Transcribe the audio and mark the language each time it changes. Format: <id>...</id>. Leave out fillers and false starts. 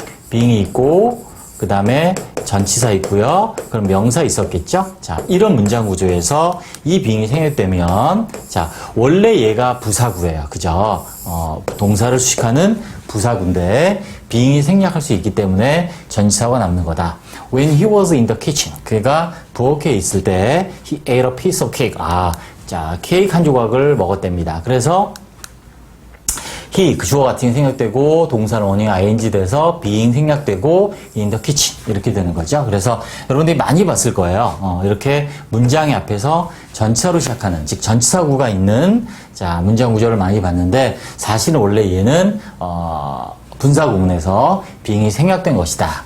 <ko>being이 있고, 그 다음에 전치사 있고요. 그럼 명사 있었겠죠? 자, 이런 문장 구조에서 이 being이 생략되면, 자, 원래 얘가 부사구예요. 그죠? 동사를 수식하는 부사구인데, being이 생략할 수 있기 때문에 전치사가 남는 거다.</ko> <en>When he was in the kitchen.</en> <ko>그가 부엌에 있을 때</ko> <en>he ate a piece of cake.</en> <ko>자, 케이크 한 조각을 먹었답니다. 그래서 he, 그 주어 같은 게 생략되고 동사는 원형이 ing 돼서 being 생략되고 in the kitchen 이렇게 되는 거죠. 그래서 여러분들이 많이 봤을 거예요. 이렇게 문장의 앞에서 전치사로 시작하는, 즉 전치사구가 있는 자, 문장 구조를 많이 봤는데 사실은 원래 얘는 분사구문에서 being이 생략된 것이다.</ko>